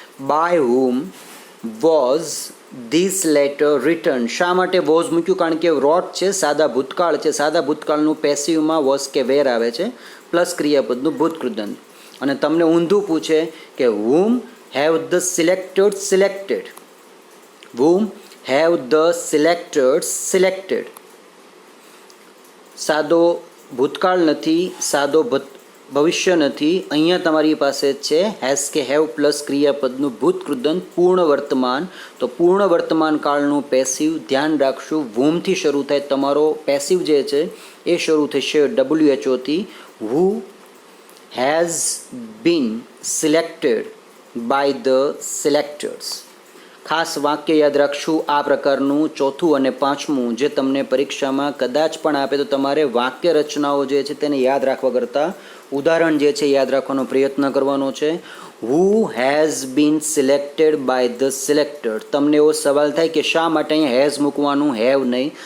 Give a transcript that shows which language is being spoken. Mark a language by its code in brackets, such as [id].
[en] By whom was this letter written? [gu] શા માટે was મૂક્યું? કારણ કે રોટ છે સાદા ભૂતકાળ છે. સાદા ભૂતકાળનું પેસિવમાં વોઝ કે વેર આવે છે પ્લસ ક્રિયાપદનું ભૂતકૃદંત. અને તમને ઊંધું પૂછે કે whom have the selectors selected? [en] whom have the selectors selected? [gu] સાદો ભૂતકાળ નથી, સાદો ભવિષ્ય નથી. અહીંયા તમારી પાસે છે હેઝ કે હેવ પ્લસ ક્રિયાપદનું ભૂતકૃદંત પૂર્ણ વર્તમાન. તો પૂર્ણ વર્તમાન કાળનું પેસિવ ધ્યાન રાખશું, whomથી શરૂ થાય. તમારો પેસિવ જે છે એ શરૂ થશે WHOથી. [en] who has been selected by the selectors? [gu] ખાસ વાક્ય યાદ રાખશું આ પ્રકારનું. ચોથું અને પાંચમું જે તમને પરીક્ષામાં કદાચ પણ આપે તો તમારે વાક્ય રચનાઓ જે છે તેને યાદ રાખવા કરતાં ઉદાહરણ જે છે યાદ રાખવાનો પ્રયત્ન કરવાનો છે. [en] Who has been selected by the selector? [gu] તમને એવો સવાલ થાય કે શા માટે અહીંયા હેઝ મૂકવાનું, હેવ નહીં?